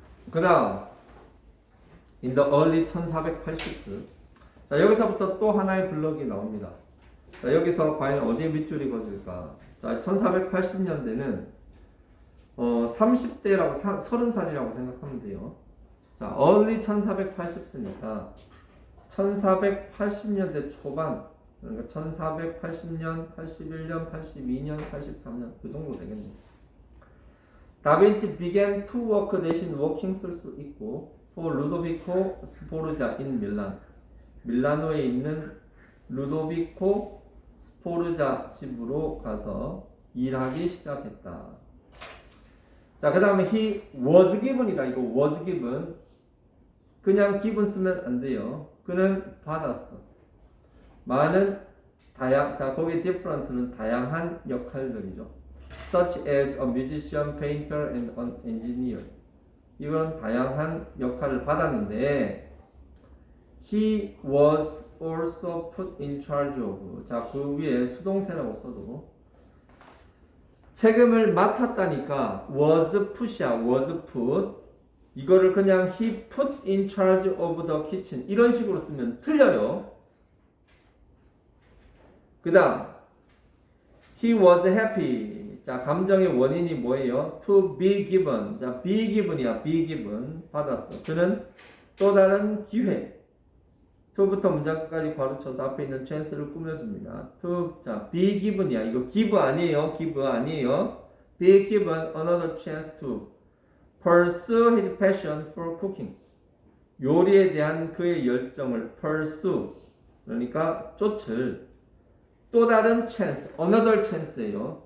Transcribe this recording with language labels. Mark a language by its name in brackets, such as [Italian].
[Korean] 그 다음 [English] in the early 1480s. [Korean] 자, 여기서부터 또 하나의 블럭이 나옵니다. 자, 여기서 과연 어디에 밑줄이 거질까? 자, 1480년대는 30대라고 30살이라고 생각하면 돼요. 자, early 1480s니까 1480년대 초반, 그러니까 1480년, 81년, 82년, 83년 그 정도 되겠네요. 다빈치 [English] began to work [Korean] 대신 working 쓸 수 있고 for 루도비코 스포르자 in 밀란. 밀라노에 있는 루도비코 스포르자 집으로 가서 일하기 시작했다. 자, 그 다음에 [English] he was given [Korean] 이다. 이거 [English] was given. [Korean] 그냥 given 쓰면 안 돼요. 그는 받았어. 많은 자, 거기 different는 다양한 역할들이죠. [English] Such as a musician, painter, and an engineer. [Korean] 이건 다양한 역할을 받았는데 [English] he was also put in charge of. [Korean] 자, 그 위에 수동태라고 써도 책임을 맡았다니까 was put이야. [English] was put. [Korean] 이거를 그냥 [English] he put in charge of the kitchen [Korean] 이런 식으로 쓰면 틀려요. 그 다음 [English] he was happy. [Korean] 자, 감정의 원인이 뭐예요? [English] to be given. [Korean] 자, be given이야. [English] be given. [Korean] 받았어. 그는 또 다른 기회. to부터 문장 끝까지 괄호쳐서 앞에 있는 chance를 꾸며줍니다. [English] to, 자, be given이야. [Korean] 이거 give 아니에요. give 아니에요. [English] be given another chance to pursue his passion for cooking. [Korean] 요리에 대한 그의 열정을 pursue. 그러니까 쫓을 또 다른 chance, [English] another chance [Korean] 예요.